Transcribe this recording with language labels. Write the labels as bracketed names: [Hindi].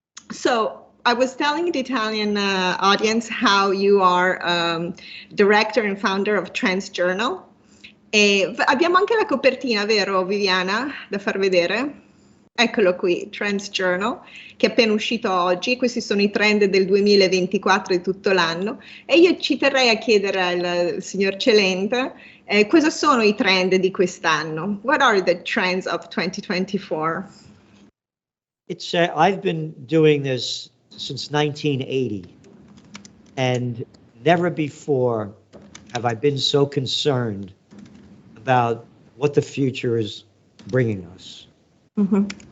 [English] So I was telling the Italian audience how you are director and founder of Trends Journal. [Italian] E abbiamo anche la copertina, vero Viviana, da far vedere? Eccolo qui, Trends Journal, che è appena uscito oggi. Questi sono i trend del 2024 di tutto l'anno. E io ci terrei a chiedere al signor Celente cosa sono i trend di quest'anno. [English] What are the trends of 2024? It's I've been doing this since 1980, and never before have I been so concerned about what the future is bringing us. Mm-hmm.